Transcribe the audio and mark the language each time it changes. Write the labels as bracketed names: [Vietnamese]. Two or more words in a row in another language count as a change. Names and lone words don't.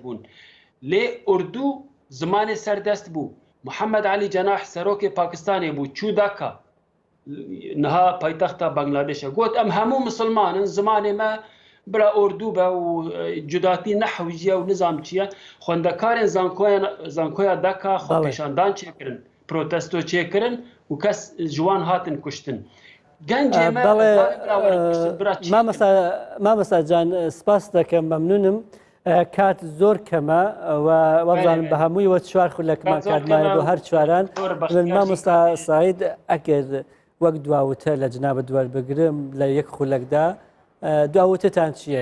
[Kurdish] bûn lê Urdu zimanê serdest bû Muhammed Ali Cenah serokê Pakistanê bû çû Dhaka niha paytexta Bangladeşe got em hemû misilmanin zimanê me bira Urdu be û cudatî nehw jî ye û nizam çi ye xwendekarên zankoya Dhaka xwepêşandan çêkirin protesto çêkirin û kes ji wan hatin kuştin gencê me [Central Kurdish] مامەستا جان سپاس دەکەم مەمنونم کات زۆر کەمە وەبزانم بە هەمووی وە چوار خولەکمان کاتمایە بۆ هەر چواران مامۆستا ساید ئەگەر وەک دواوتە لە جنابە دووەربگرم لە یەک خولەکدا دواوتتان چییە؟